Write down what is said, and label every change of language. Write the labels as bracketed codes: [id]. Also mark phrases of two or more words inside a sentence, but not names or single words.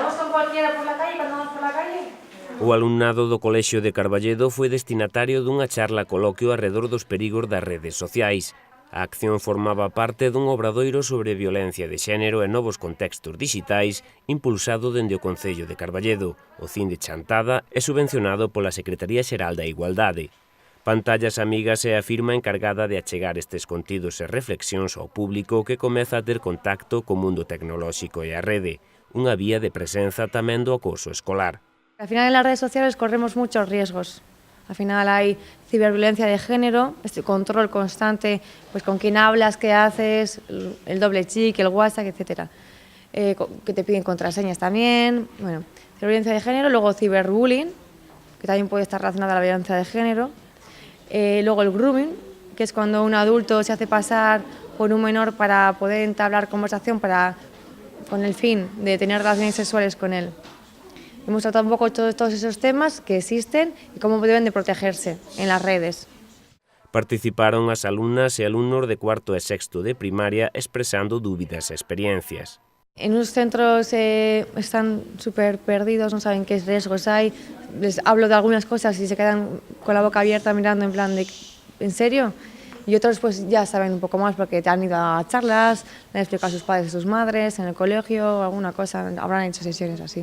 [es] cualquiera por la calle cuando vamos por la calle? [gl] O alumnado do Colexio de Carballedo foi destinatario dunha charla coloquio arredor dos perigos das redes sociais. A acción formaba parte dun obradoiro sobre violencia de xénero e novos contextos dixitais impulsado dende o Concello de Carballedo. O Cin de Chantada é subvencionado pola Secretaría Xeral da Igualdade. Pantallas Amigas é a firma encargada de achegar estes contidos e reflexións ao público que comeza a ter contacto co mundo tecnolóxico e a rede, unha vía de presenza tamén do acoso escolar. [es] Al final en las redes sociales corremos muchos riesgos. Al final hay ciberviolencia de género, este control constante, pues con quién hablas, qué haces, el doble clic, el WhatsApp, etcétera. Que te piden contraseñas también. Bueno, ciberviolencia de género, luego ciberbullying, que también puede estar relacionada a la violencia de género. Luego el grooming, que es cuando un adulto se hace pasar por un menor para poder entablar conversación con el fin de tener relaciones sexuales con él. Hemos tratado un poco todos esos temas que existen y cómo deben de protegerse en las redes. [gl] Participaron as alumnas e alumnos de cuarto e sexto de primaria expresando dúbidas e experiencias. [es] En unos centros están súper perdidos, no saben qué riesgos hay. Les hablo de algunas cosas y se quedan con la boca abierta mirando en plan de ¿en serio? Y otros pues ya saben un poco más porque han ido a charlas, le han explicado a sus padres y a sus madres, en el colegio, alguna cosa, habrán hecho sesiones así.